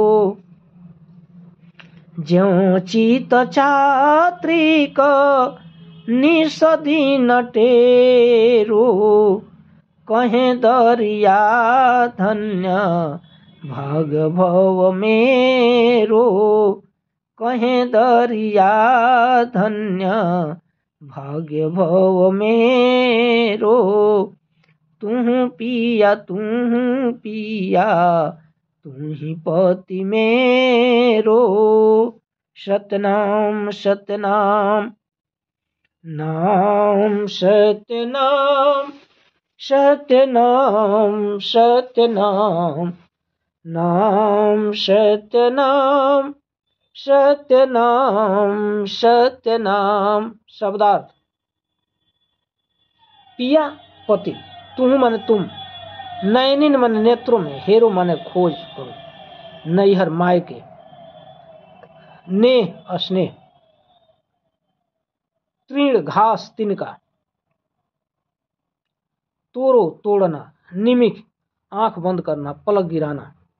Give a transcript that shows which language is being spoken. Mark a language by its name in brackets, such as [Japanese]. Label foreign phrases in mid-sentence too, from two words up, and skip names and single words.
[Braj] ज्यों चित चात्रिक निस दिन टेरो, कहें दरिया धन्य भाग भव मेरो। कहें दरिया धन्य भाग्य भव मेरो। तू पिया तू ही पति मेरो। सतनाम सतनाम नाम सतनाम सतनाम सतनाम नाम सतनाम सत्यनाम सत्यनाम। [Hindi] शब्दार्थ: पिया पति, तुम माने तुम, नयनिन माने नेत्रों में, हेरो माने खोज करो, नैहर मायके, नेह स्नेह, तृण घास तिनका, तोरो तोड़ना, निमिख आंख बंद करना, पलक गिराना।